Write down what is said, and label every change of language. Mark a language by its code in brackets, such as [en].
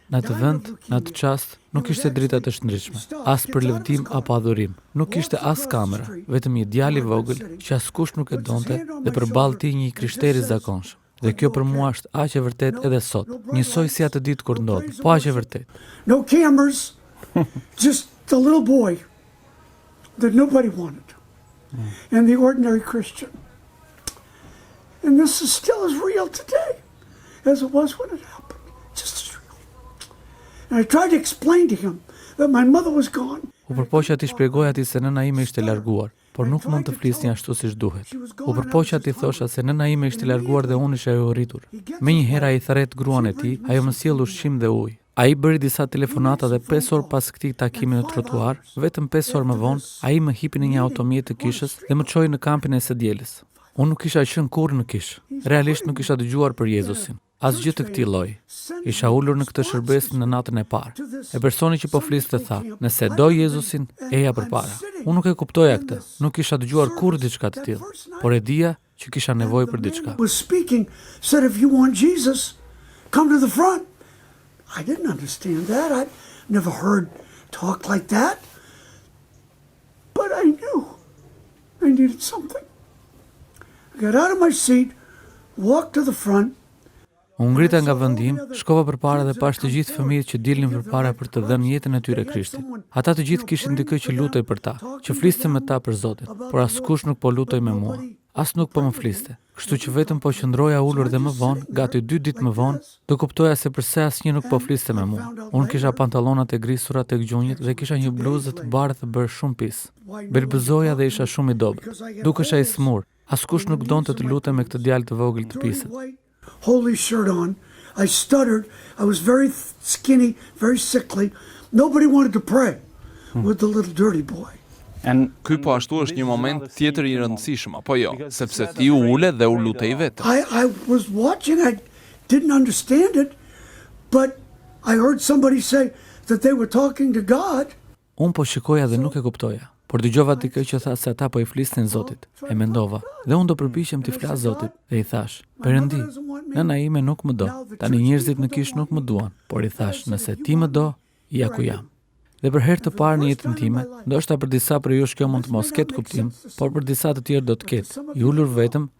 [sq] Në atë vend, në atë çast, nuk ishte drita të shndritshme, as për lëvdim apo adhurim. Nuk ishte as kamera, vetëm një djalë i vogël që askush nuk e donte dhe përballë tij një krishter i zakonshëm. Dhe kjo për mua është aq e vërtet edhe sot, njësoj si atë ditë kur ndodhi, po aq e vërtet. [en] No cameras, just the little boy that nobody wanted. And the ordinary Christian. And this is still as real today as it was when it happened. Just as real. And I tried to explain to him that my mother was gone. [sq] U përpoqja t'i shpjegoj atij se nëna ime ishte larguar, por nuk mund të flisni ashtu siç duhet. U përpoqja t'i thosha se nëna ime ishte larguar dhe unë isha e urritur. Menjëherë ai thret gruan e tij, ajo më sjell ushqim dhe ujë. Ai bëri disa telefonata dhe 5 orë pas këtij takimi në trotuar, vetëm 5 orë më vonë, ai më hipi në një automjet të kishës dhe më çoi në kampin e së dielës. Unë nuk isha qenë kurrë në kishë. Realisht nuk isha dëgjuar për Jezusin. Asgjë të këtij lloji. Isha ulur në këtë shërbesë në natën e parë. E personi që po fliste tha: "Nëse do Jezusin, eja përpara." Unë nuk e kuptoja këtë. Nuk isha dëgjuar kurrë diçka të tillë, por e dija që kisha nevojë për diçka. Was speaking, said if you want Jesus, come to the front. I didn't understand that. I'd never heard talk like that. But I knew I needed something. I got out of my seat, walked to the front. Unë ngrita nga vendim, shkova përpara dhe pash të gjithë fëmijët që dilnin përpara për të dhënë jetën e tyre Krishtit. Ata të gjithë kishin dikë që lutej për ta, që fliste me ta për Zotin, por askush nuk po lutej me mua. As nuk po më fliste. Kështu që vetëm po qëndroja ulur dhe më vonë, gati 2 ditë më vonë, do kuptoja se pse asnjë nuk po fliste me mua. Unë kisha pantallonat e grisura tek gjunjët dhe kisha një bluzë të bardhë bërë shumë pis. Belbëzoja dhe isha shumë i dobët. Dukesha i smur. Askush nuk donte të lutem me këtë djalë të vogël të pisët. [en] Holy shirt on. I stuttered. I was very skinny, very sickly. Nobody wanted to pray with the little dirty boy. [sq] Ky po ashtu është një moment tjetër i rëndësishëm, apo jo, sepse ti u ule dhe u lutej vetë. [en] I was watching, I didn't understand it, but I heard somebody say that they were talking to God. [sq] Unë po shikoja dhe nuk e kuptoja, por dëgjova dikë që tha se ata po i flisnin Zotit. E mendova, dhe unë do përpiqem t'i flas Zotit, dhe i thash: "Perëndi, nëna ime nuk më do. Tani njerëzit në kishë nuk më duan." Por i thash: "Nëse ti më do, ja ku jam." Dhe për herë të parë në jetën time, ndoshta për disa prej jush kjo mund të mos ketë kuptim, por për disa të tjerë do të ketë. I ulur vetëm,